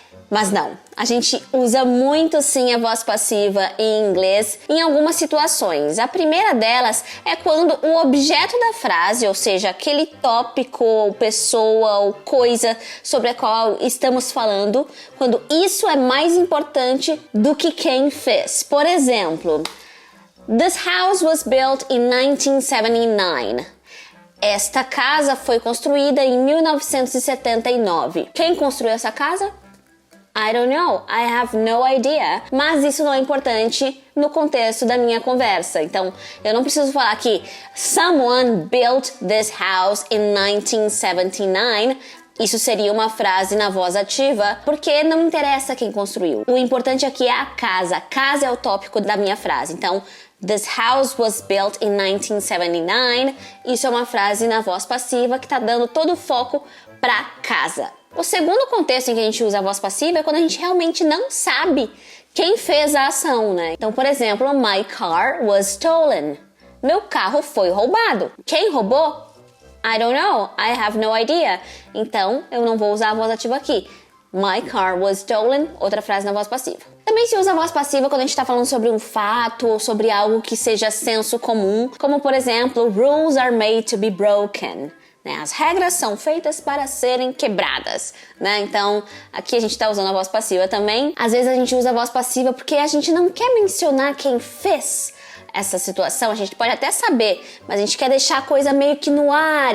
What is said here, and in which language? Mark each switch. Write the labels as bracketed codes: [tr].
[pt] Mas não, a gente usa muito sim a voz passiva em inglês em algumas situações. A primeira delas é quando o objeto da frase, ou seja, aquele tópico, ou pessoa ou coisa sobre a qual estamos falando, quando isso é mais importante do que quem fez. Por exemplo, [en] this house was built in 1979. [pt] Esta casa foi construída em 1979. Quem construiu essa casa? [en] I don't know, I have no idea. [pt] Mas isso não é importante no contexto da minha conversa. Então, eu não preciso falar que [en] someone built this house in 1979. [pt] Isso seria uma frase na voz ativa, porque não interessa quem construiu. O importante aqui é a casa. A casa é o tópico da minha frase. [en] Então, this house was built in 1979. [pt] Isso é uma frase na voz passiva que está dando todo o foco para casa. O segundo contexto em que a gente usa a voz passiva é quando a gente realmente não sabe quem fez a ação, né? Então, por exemplo, [en] my car was stolen. [pt] Meu carro foi roubado. Quem roubou? [en] I don't know. I have no idea. [pt] Então, eu não vou usar a voz ativa aqui. [en] My car was stolen, [pt] outra frase na voz passiva. Também se usa a voz passiva quando a gente está falando sobre um fato ou sobre algo que seja senso comum, como, por exemplo, [en] rules are made to be broken. [pt] As regras são feitas para serem quebradas, né? Então, aqui a gente está usando a voz passiva também. Às vezes a gente usa a voz passiva porque a gente não quer mencionar quem fez essa situação. A gente pode até saber, mas a gente quer deixar a coisa meio que no ar.